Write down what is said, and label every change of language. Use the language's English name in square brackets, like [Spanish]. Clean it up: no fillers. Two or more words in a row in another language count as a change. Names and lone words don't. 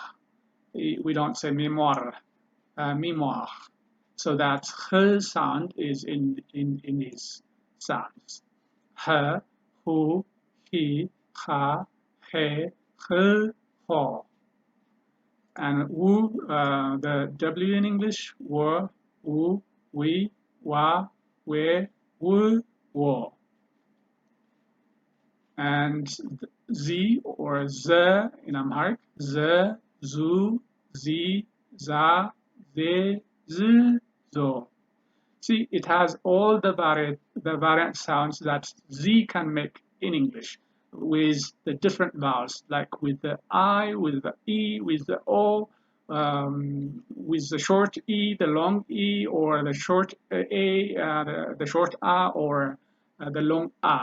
[English] We don't say mémoire, mémoire. So that her sound is in these sounds. Her, who, he, ha, he, ho. And wu, the W in English, wo, wu, we, wa, we, wu, wo. And z or z in Amharic, z, zu, zi, za, ze, z, zo. See, it has all the variant sounds that Z can make in English with the different vowels, like with the I, with the E, with the O, with the short E, the long E, or the short A, the short A, or the long A.